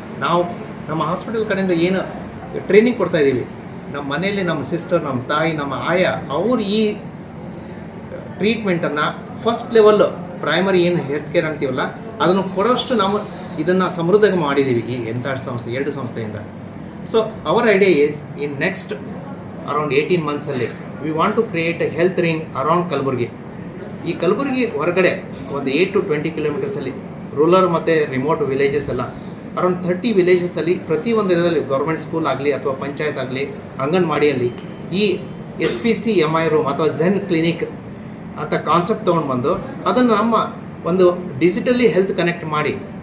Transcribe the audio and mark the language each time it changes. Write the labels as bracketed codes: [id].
[kn] ನಾವು ನಮ್ಮ ಹಾಸ್ಪಿಟಲ್ ಕಡೆಯಿಂದ ಏನು ಟ್ರೈನಿಂಗ್ ಕೊಡ್ತಾಯಿದ್ದೀವಿ, ನಮ್ಮ ಮನೆಯಲ್ಲಿ ನಮ್ಮ ಸಿಸ್ಟರ್, ನಮ್ಮ ತಾಯಿ, ನಮ್ಮ ಆಯ ಅವರು ಈ ಟ್ರೀಟ್ಮೆಂಟನ್ನು ಫಸ್ಟ್ ಲೆವೆಲ್ಲು ಪ್ರೈಮರಿ ಏನು ಹೆಲ್ತ್ ಕೇರ್ ಅಂತೀವಲ್ಲ ಅದನ್ನು ಕೊಡೋಷ್ಟು ನಾವು ಇದನ್ನು ಸಮೃದ್ಧ ಮಾಡಿದ್ದೀವಿ ಈ ಸಂಸ್ಥೆ 2 ಸಂಸ್ಥೆಯಿಂದ. [en] So our idea is in next around 18 months we want to create a health ring around Kalaburgi. [kn] ಈ ಕಲಬುರಗಿ ಹೊರಗಡೆ ಒಂದು 8 to 20 ಕಿಲೋಮೀಟರ್ಸಲ್ಲಿ ರೂರಲ್ ಮತ್ತು ರಿಮೋಟ್ ವಿಲೇಜಸ್ ಎಲ್ಲ ಅರೌಂಡ್ 30 ವಿಲೇಜಸಲ್ಲಿ ಪ್ರತಿಯೊಂದು ಇದರಲ್ಲಿ ಗೌರ್ಮೆಂಟ್ ಸ್ಕೂಲ್ ಆಗಲಿ ಅಥವಾ ಪಂಚಾಯತ್ ಆಗಲಿ ಅಂಗನವಾಡಿಯಲ್ಲಿ ಈ SPC MI ರೂಮ್ ಅಥವಾ ಝೆನ್ ಕ್ಲಿನಿಕ್ ಅಂತ ಕಾನ್ಸೆಪ್ಟ್ ತೊಗೊಂಡು ಬಂದು ಅದನ್ನು ನಮ್ಮ ಒಂದು ಡಿಜಿಟಲಿ ಹೆಲ್ತ್ ಕನೆಕ್ಟ್ ಮಾಡಿ